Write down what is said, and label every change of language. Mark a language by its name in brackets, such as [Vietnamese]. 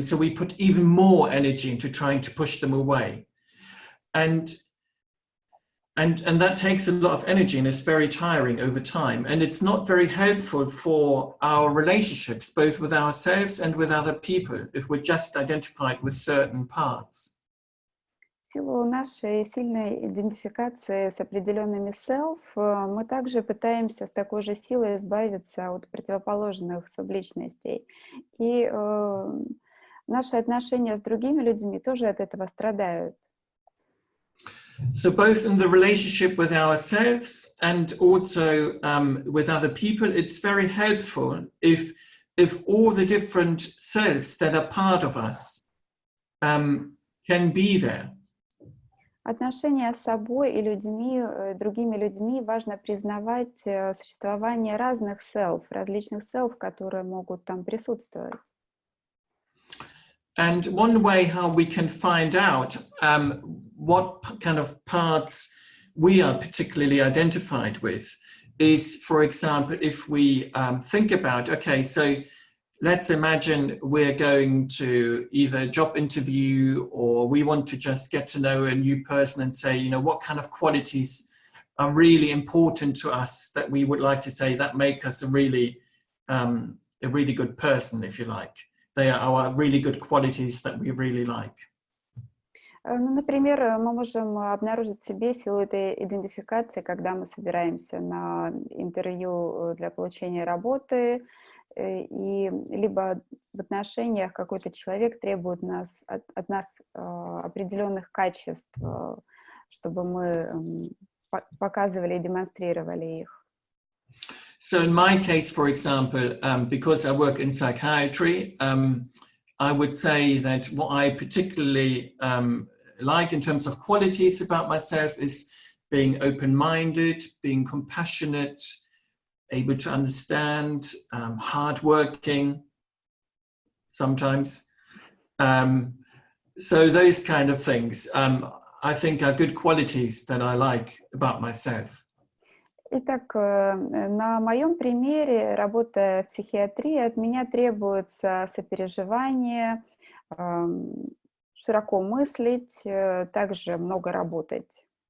[English] So we put even more energy into trying to push them away, and that takes a lot of energy, and it's very tiring over time, and it's not very helpful for our relationships, both with ourselves and with other people, if we're just identified with certain parts. [Russian] В силу нашей сильной идентификации с определенными self, мы также пытаемся с такой же силой избавиться от противоположных субличностей. И наши отношения с другими людьми тоже от этого страдают. [English] So both in the relationship with ourselves and also with other people, it's very helpful if all the different selves that are part of us can be there. [Russian] Отношения с собой и другими людьми важно признавать существование разных различных которые могут там присутствовать. [English] And one way how we can find out what kind of parts we are particularly identified with is, for example, if we think about, okay, so let's imagine we're going to either a job interview or we want to just get to know a new person and say, you know, what kind of qualities are really important to us that we would like to say that make us a really good person, if you like. They are our really good qualities that we really like. [Russian] Ну, например, мы можем обнаружить в себе силу этой идентификации, когда мы собираемся на интервью для получения работы, и либо в отношениях какой-то человек требует от нас определенных качеств, чтобы мы показывали и демонстрировали их. [English] So in my case, for example, because I work in psychiatry, I would say that what I particularly like in terms of qualities about myself is being open-minded, being compassionate, able to understand, hardworking sometimes. So those kind of things, I think are good qualities that I like about myself. [Russian] Итак, на моем примере, работая в психиатрии, от меня требуется сопереживание, широко мыслить, также много работать.